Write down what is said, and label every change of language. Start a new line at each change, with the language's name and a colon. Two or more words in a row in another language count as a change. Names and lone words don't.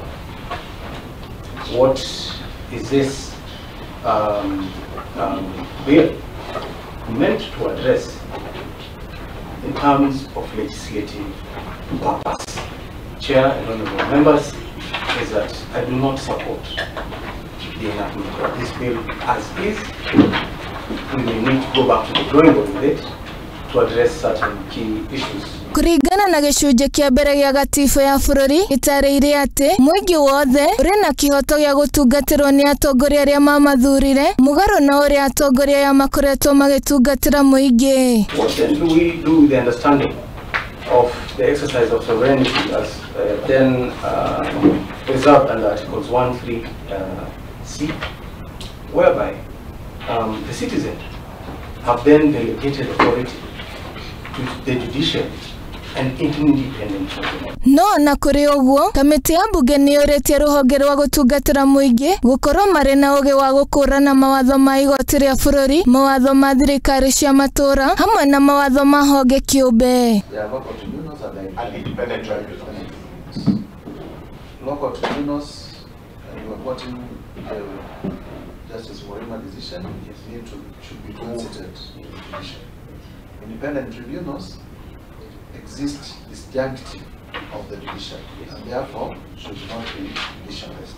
English: What is this bill meant to address in terms of legislative purpose? Chair and honorable members, is that I do not support the enactment of this bill as is. We may need to go back to the drawing board with it to address certain key issues.
Kikuyu: Kuringana na gicunje kia mbere gia gatiba ya bururi itareire ati muingi wothe uri na kihoto gia gutungatirwo ni atongoria aria mamathurire mugaru na uria atongoria ya makoretwo magitungatira muingi.
English: What then do we do with the understanding of the exercise of sovereignty as then reserved under Articles 1(3)(c), whereby the citizen have then delegated authority to the judiciary and independent tribunal.
Kikuyu: No na kuri uguo kamiti ya bunge ni yoretie ruhonge rwa gutungatira muingi gukorwo mari na uge wa gukurana mawatho ma igoti ria bururi, mawatho ma thirikari cia matura hamwe na mawatho ma honge kiumbe.
English: Independent tribunals. Local tribunals, you are quoting Justice Warima decision, should be considered in the judiciary. Independent tribunals exist disjunctive of the judiciary and therefore should not be judicialized.